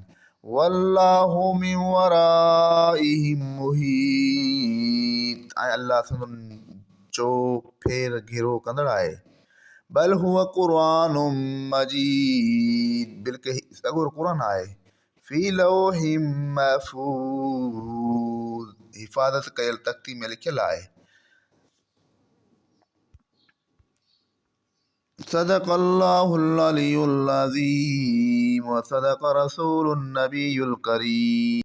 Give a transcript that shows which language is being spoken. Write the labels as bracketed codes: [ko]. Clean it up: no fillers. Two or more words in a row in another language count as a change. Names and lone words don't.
[ar] والله من ورائهم محيط, [sd] ऐं अल्लाह संदुनि चो फेर घेरो कंदड़ आहे। [ar] بل هو قرآن مجيد, [sd] बिल्के सॻुर क़ुरान आहे। [ar] في لوح محفوظ, [sd] हिफ़ाज़त कयल तख़्ती में लिखियल आहे। [ar] صدق الله العلي العظيم وصدق رسوله النبي الكريم.